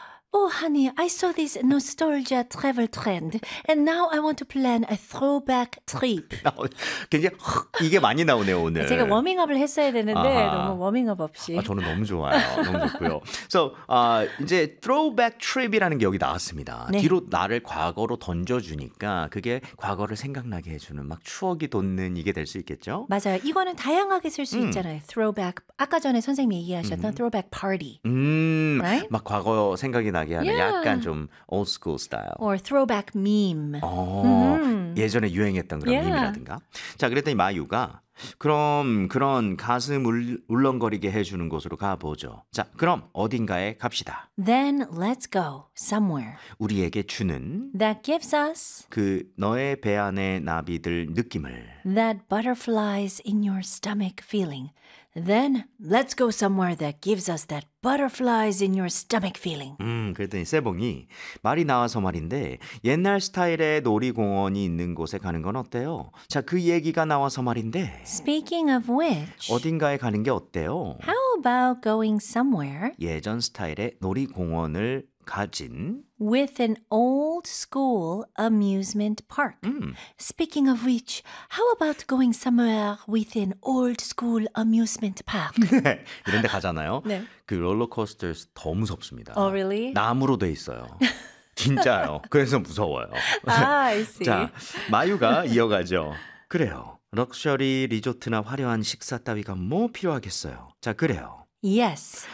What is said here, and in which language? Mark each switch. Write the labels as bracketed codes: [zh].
[en] Oh, honey, I saw this nostalgia travel trend, and now I want to plan a throwback trip. [ko] 굉장히 이게 많이 나오네요, 오늘. 제가 워밍업을 했어야 되는데, 아하. 너무 워밍업 없이. 아, 저는 너무 좋아요. 너무 좋고요. So, 이제 throwback trip이라는 게 여기 나왔습니다. 네. 뒤로 나를 과거로 던져주니까 그게 과거를 생각나게 해주는 막 추억이 돋는 이게 될 수 있겠죠? 맞아요. 이거는 다양하게 쓸 수 있잖아요. Throwback, 아까 전에 선생님이 얘기하셨던 throwback party. Right? 막 과거 생각이 나게 하는 [en] yeah. [ko] 약간 좀 [en] old school style. Or throwback meme. [ko] 예전에 유행했던 그런 yeah. 밈이라든가. 자, 그랬더니 마유가 그럼 그런 가슴 울렁거리게 해주는 곳으로 가보죠. 자, 그럼 어딘가에 갑시다. [en] Then let's go somewhere. [ko] 우리에게 주는 [en] That gives us [ko] 그 너의 배 안에 나비들 느낌을 [en] That butterflies in your stomach feeling. Then let's go somewhere that gives us that butterflies in your stomach feeling. [ko] 그랬더니 세봉이 말이 나와서 말인데 옛날 스타일의 놀이공원이 있는 곳에 가는 건 어때요? 자, 그 얘기가 나와서 말인데 [en] Speaking of which [ko] 어딘가에 가는 게 어때요? [en] How about going somewhere [ko] 예전 스타일의 놀이공원을 가진 [en] With an old school amusement park. Speaking of which, how about going somewhere with an old school amusement park? [ko] 이런 데 가잖아요. 네. 그 롤러코스터 더 무섭습니다. [en] Oh, really? [ko] 나무로 돼 있어요. 진짜요. 그래서 무서워요. [en] 아, I see. [ko] 자, 마유가 이어가죠. 그래요. 럭셔리 리조트나 화려한 식사 따위가 뭐 필요하겠어요. 자, 그래요. [en] Yes.